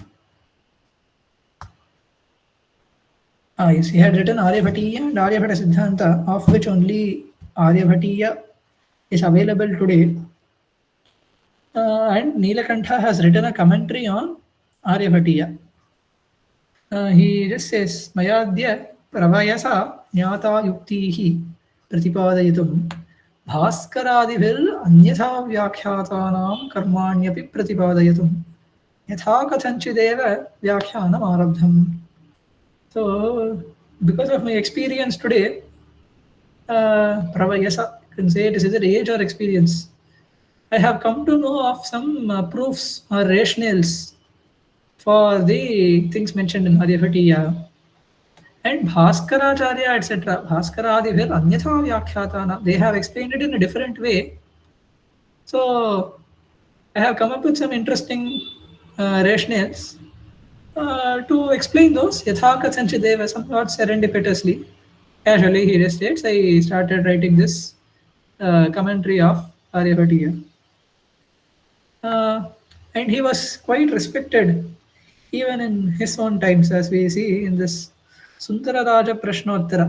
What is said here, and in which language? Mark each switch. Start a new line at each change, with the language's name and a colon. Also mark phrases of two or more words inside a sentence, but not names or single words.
English: Yes, he had written Aryabhatiya and Aryabhata Siddhanta, of which only Aryabhatiya is available today. And Nilakantha has written a commentary on Aryabhatiya. He just says,
Sanskrit: Mayadya pravayasa jnata yuktihi pratipadayutum bhaskaradibil anyatha vyakhyātānām karmāņapi pratipadayatum yatha kathanchideva vyakhyanam arabdham.
English: So, because of my experience today, pravayasa, you can say it is either age or experience, I have come to know of some proofs or rationales for the things mentioned in Aryabhatiya. And Bhaskaracharya, etc.
Sanskrit: Bhaskarādibhir anyatha vyakhyātānām.
English: They have explained it in a different way. So I have come up with some interesting rationales to explain those.
Sanskrit: Yatha kathanchideva,
English: somewhat serendipitously. Casually, he just states, I started writing this commentary of Aryabhatiya. And he was quite respected even in his own times, as we see in this Sundara Raja Prashnottara.